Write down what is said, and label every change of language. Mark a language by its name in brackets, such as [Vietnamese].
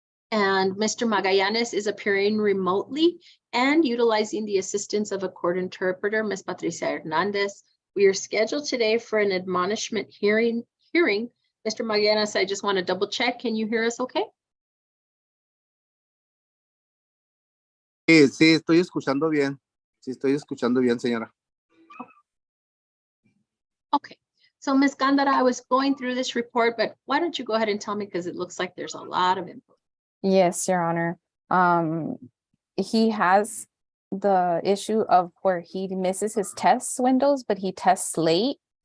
[English] And Mr. Magallanes is appearing remotely and utilizing the assistance of a court interpreter, Ms. Patricia Hernandez. We are scheduled today for an admonishment hearing. Mr. Magallanes, I just want to double check. Can you hear us okay? [Spanish] Sí, sí, estoy escuchando bien. Sí, estoy escuchando bien, señora. [English] Okay. So Ms. Gandara, I was going through this report, but why don't you go ahead and tell me, because it looks like there's a lot of info. Yes, Your Honor. He has the issue of where he misses his test windows, but he tests late.